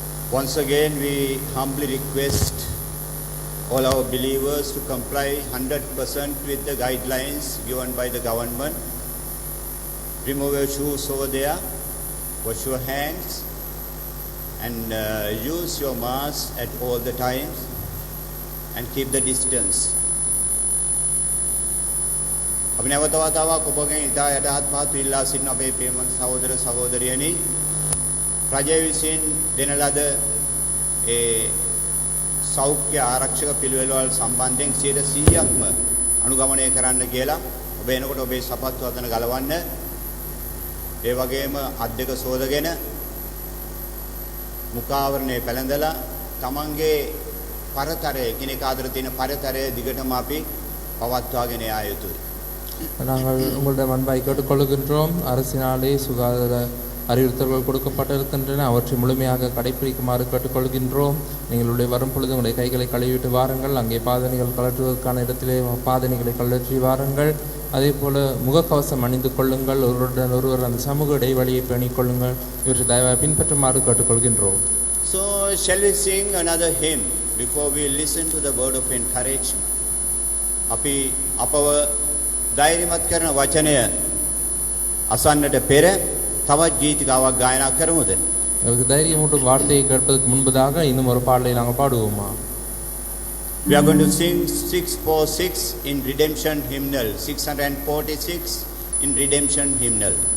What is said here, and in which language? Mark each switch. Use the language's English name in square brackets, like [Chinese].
[English] Once again, we humbly request all our believers to comply 100% with the guidelines given by the government. Remove your shoes over there, wash your hands, and use your mask at all the times, and keep the distance. [Sinhala] අපි නැවත වතාවක් ඔබගෙන් ඉතා යටහත් පහත් ඉල්ලා සිටින අපේ ප්‍රේමවත් සහෝදර සහෝදරියනි, රජය විසින් දෙන ලද ඒ සෞඛ්‍ය ආරක්ෂක පිළිවෙළවල් සම්බන්ධයෙන් 100%ක්ම අනුගමනය කරන්න කියලා ඔබ එනකොට ඔබේ සපත්තු අතන ගලවන්න, ඒ වගේම අත් දෙක සෝදගෙන මුඛාවරණය පැළඳලා තමන්ගේ පරතරය කෙනෙක් ආදර තියෙන පරතරය දිගටම අපි පවත්වාගෙන යා යුතුයි. [Tamil] நாங்கள் உங்களிடம் அன்பாய் கேட்டுக்கொள்கின்றோம். அரசினாலே சுகாதார அறிவுறுத்தல்கள் கொடுக்கப்பட்டிருக்கின்றன, அவற்றை முழுமையாக கடைபிடிக்குமாறு கேட்டுக்கொள்கின்றோம். நீங்களுடைய வரும் பொழுது உங்களுடைய கைகளை கழுவிட்டு வாருங்கள். அங்கே பாதணிகள் கழற்றுவதற்கான இடத்திலே பாதணிகளை கழற்றி வாருங்கள். அதே போல முகக்கவசம் அணிந்து கொள்ளுங்கள். ஒருவருடன் ஒருவர் அந்த சமூக இடைவெளியை பேணிக் கொள்ளுங்கள். இவற்றை தயவாக பின்பற்றுமாறு கேட்டுக்கொள்கின்றோம். [English] So shall we sing another hymn before we listen to the word of encouragement? [Sinhala] අපි අපව ධෛර්යමත් කරන වචනය අසන්නට පෙර තවත් ගීතිකාවක් ගායනා කරමුද? [Tamil] நமக்கு தைரியமூட்டும் வார்த்தையை கேட்பதற்கு முன்பதாக இன்னும் ஒரு பாடலை நாங்கள் பாடுவோமா? [English] We are going to sing 646 in Redemption Hymnal, 646 in Redemption Hymnal.